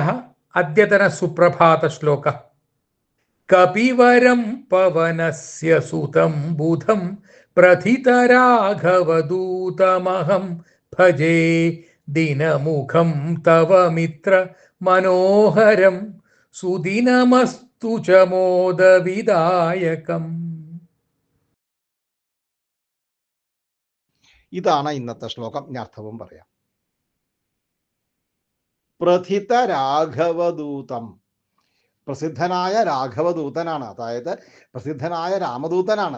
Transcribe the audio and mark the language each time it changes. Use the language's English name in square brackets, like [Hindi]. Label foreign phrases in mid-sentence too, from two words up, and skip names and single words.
[Sanskrit] अद्यतनसुप्रभातश्लोकः। कपिवरं पवनस्य सुतं बुधं प्रथितराघवदूतमहं भजे दिनमुखं तव मित्र मनोहरं सुदिनमस्तु च मोदविदायकम्. [Malayalam] ഇതാണ് ഇന്നത്തെ ശ്ലോകം. ഇനി അർത്ഥവും പറയാം. [Sanskrit] പ്രഥിത രാഘവദൂതം, [Malayalam] പ്രസിദ്ധനായ രാഘവദൂതനാണ്, അതായത് പ്രസിദ്ധനായ രാമദൂതനാണ്.